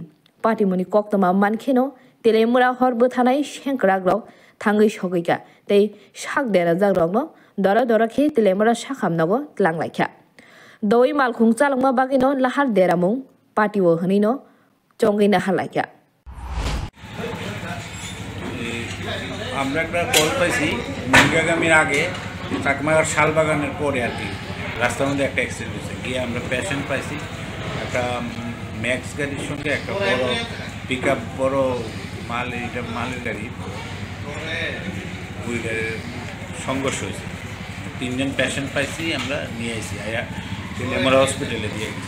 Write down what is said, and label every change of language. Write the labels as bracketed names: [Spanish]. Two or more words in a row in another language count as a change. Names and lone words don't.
[Kok Borok] Patimuni koktama mankeno Telemura horbu thanai shenkragro thangai shogika. Tei shak dera jagrogno dora dora khe Telemura shakhamnago tlanglaikha. Doi Malkhung chalungma bagino lahar deramung patiwo hanino chongina halaikha. [Bangla] আমরা একটা কল পাইছি মঙ্গাগামীর আগে চাকমাগার শালবাগানের পরে আর কি রাস্তার মধ্যে একটা অ্যাক্সিডেন্ট হয়েছে গিয়ে আমরা পেশেন্ট পাইছি একটা ম্যাক্স গাড়ির সঙ্গে একটা বড় পিক আপ বড় মালের গাড়ি ওই গাড়ির সংঘর্ষ হয়েছে তিনজন পেশেন্ট পাইছি আমরা নিয়ে আসি আমরা হসপিটালে দিয়ে গেছি।